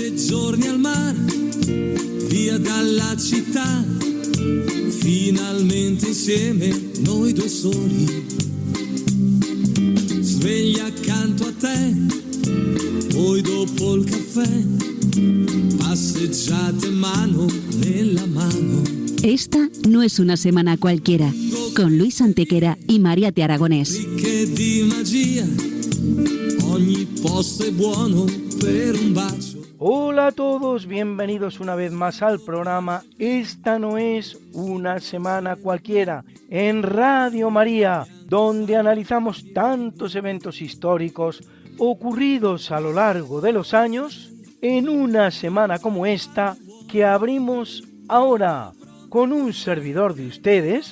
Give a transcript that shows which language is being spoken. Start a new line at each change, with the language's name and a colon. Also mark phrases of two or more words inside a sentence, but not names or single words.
Italian: giorni al mare, via dalla città, finalmente insieme noi due soli, sveglia accanto a te, poi dopo il caffè, passeggiate mano nella mano.
Spanish: Esta no es una semana cualquiera, con Luis Antequera y Mariate Aragonés.
Italian: Ricche di magia, ogni posto è buono per un bacio.
Spanish: Hola a todos, bienvenidos una vez más al programa Esta no es una semana cualquiera, en Radio María, donde analizamos tantos eventos históricos ocurridos a lo largo de los años, en una semana como esta que abrimos ahora con un servidor de ustedes,